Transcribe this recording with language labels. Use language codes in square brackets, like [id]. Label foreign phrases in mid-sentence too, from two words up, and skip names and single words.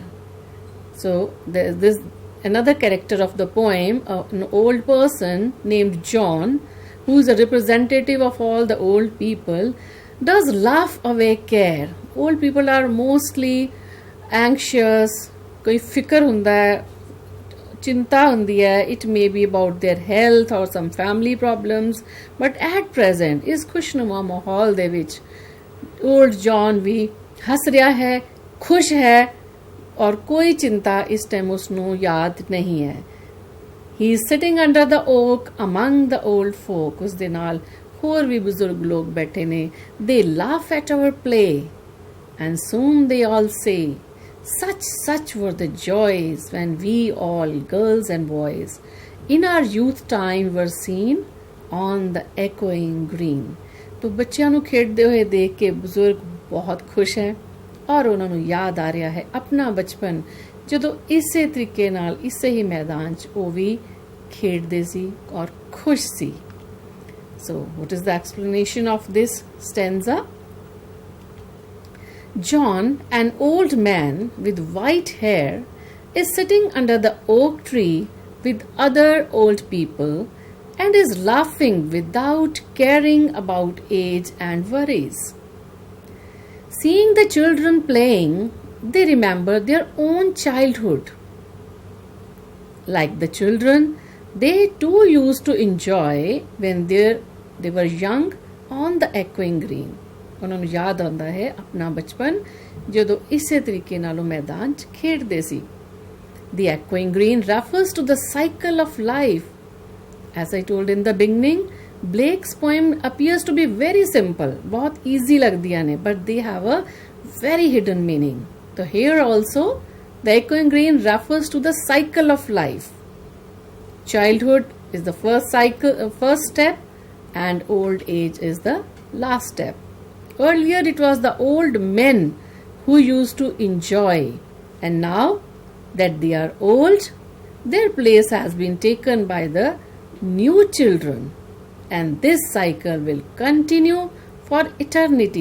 [en] So there is this another character of the poem, an old person named John, who is a representative of all the old people, does laugh away care. Old people are mostly anxious, [pa] ਕੋਈ ਫ਼ਿਕਰ ਹੁੰਦਾ ਹੈ, ਚਿੰਤਾ ਹੁੰਦੀ ਹੈ. [en] It may be about their health or some family problems, but at present [pa] ਇਸ ਖ਼ੁਸ਼ਨੁਮਾ ਮਾਹੌਲ ਦੇ ਵਿਚ ਓਲਡ ਜੌਨ ਭੀ ਹੱਸ ਰਿਹਾ ਹੈ, ਖ਼ੁਸ਼ ਹੈ, ਔਰ ਕੋਈ ਚਿੰਤਾ ਇਸ ਟਾਈਮ ਉਸਨੂੰ ਯਾਦ ਨਹੀਂ ਹੈ. [en] He is sitting under the oak among the old folk. [pa] ਉਸ ਦੇ ਨਾਲ ਹੋਰ ਭੀ ਬਜ਼ੁਰਗ ਲੋਗ ਬੈਠੇ ਨੇ. [en] They laugh at our play, and soon they all say, such were the joys when we all, girls and boys, in our youth time were seen on the echoing green. [pa] ਤਾਂ ਬੱਚਿਆਂ ਨੂੰ ਖੇਡਦੇ ਹੋਏ ਦੇਖ ਕੇ ਬਜ਼ੁਰਗ ਬਹੁਤ ਖੁਸ਼ ਹੈ, ਔਰ ਉਹਨਾਂ ਨੂੰ ਯਾਦ ਆ ਰਿਹਾ ਹੈ ਆਪਣਾ ਬਚਪਨ, ਜਦੋਂ ਇਸੇ ਤਰੀਕੇ ਨਾਲ ਇਸੇ ਹੀ ਮੈਦਾਨ 'ਚ ਉਹ ਵੀ ਖੇਡਦੇ ਸੀ ਔਰ ਖੁਸ਼ ਸੀ. [en] So what is the explanation of this stanza? John, an old man with white hair, is sitting under the oak tree with other old people and is laughing without caring about age and worries. Seeing the children playing, they remember their own childhood. Like the children, they too used to enjoy when they were young on the echoing green. [pa] ਉਹਨਾਂ ਨੂੰ ਯਾਦ ਆਉਂਦਾ ਹੈ ਆਪਣਾ ਬਚਪਨ ਜਦੋਂ ਇਸੇ ਤਰੀਕੇ ਨਾਲ ਉਹ ਮੈਦਾਨ 'ਚ ਖੇਡਦੇ ਸੀ. [en] The echoing green refers to the cycle of life. As I told in the beginning, Blake's poem appears to be very simple, बहुत easy [pa] ਲੱਗਦੀਆਂ ਨੇ, [en] but they have a very hidden meaning. So here also, the echoing green refers to the cycle of life. Childhood is the first step, and old age is the last step. Earlier it was the old men who used to enjoy, and now that they are old, their place has been taken by the new children, and this cycle will continue for eternity.